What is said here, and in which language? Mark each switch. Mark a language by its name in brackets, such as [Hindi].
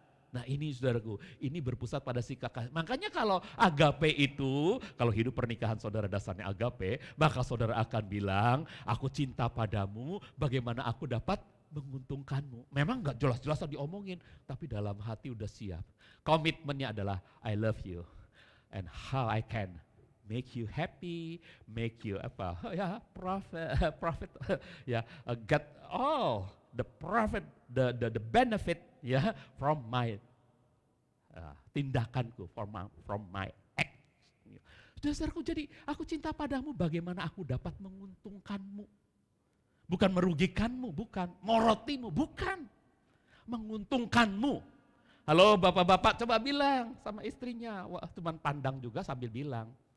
[Indonesian] Nah ini saudaraku, ini berpusat pada si K. Makanya kalau agape itu, kalau hidup pernikahan saudara dasarnya agape, maka saudara akan bilang, aku cinta padamu, bagaimana aku dapat menguntungkanmu. Memang enggak jelas-jelas diomongin, tapi dalam hati udah siap. Komitmennya adalah [English] I love you. And how I can make you happy, make you [Indonesian] apa? [English] Ya, profit, ya, get all the profit, the benefit, ya, from my [Indonesian] tindakanku, [English] from my act. [Indonesian] Dasarku jadi, aku cinta padamu, bagaimana aku dapat menguntungkanmu, bukan merugikanmu, bukan morotimu, bukan menguntungkanmu. Halo bapak-bapak coba bilang sama istrinya, wah cuman pandang juga sambil bilang.